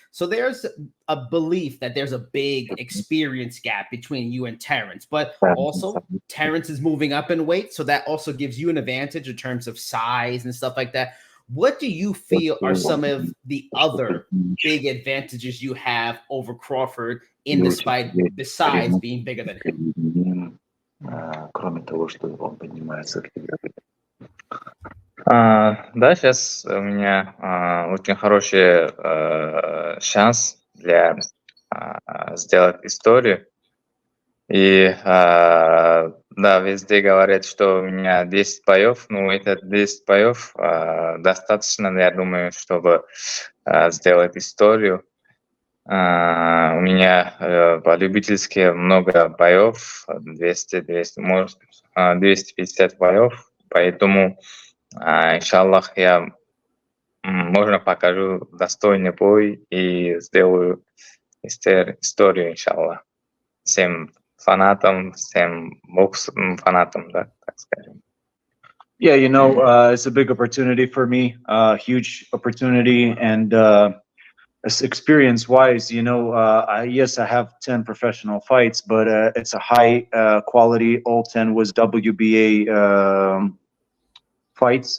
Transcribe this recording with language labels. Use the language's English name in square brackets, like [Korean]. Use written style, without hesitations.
[English] So there's a belief that there's a big experience gap between you and Terence, but also Terence is moving up in weight. So that also gives you an advantage in terms of size and stuff like that. What do you feel are some of the other big advantages you have over Crawford in this fight, besides being bigger than him? [Russian] Кроме того, что он поднимается к тебе. Да, сейчас у меня очень хороший шанс для сделать историю. И да, везде говорят, что у меня 10 боев. Ну, это 10 боев достаточно, я думаю, чтобы сделать историю. У меня по-любительски много боев, 250 боев, поэтому, иншаллах, я, можно покажу достойный бой и сделаю историю, иншаллах, всем фанатам, всем бокс-фанатам, да, так скажем. [English] Yeah, it's a big opportunity for me, huge opportunity, and experience-wise, yes, I have 10 professional fights, but it's a high quality. All 10 was WBA fights.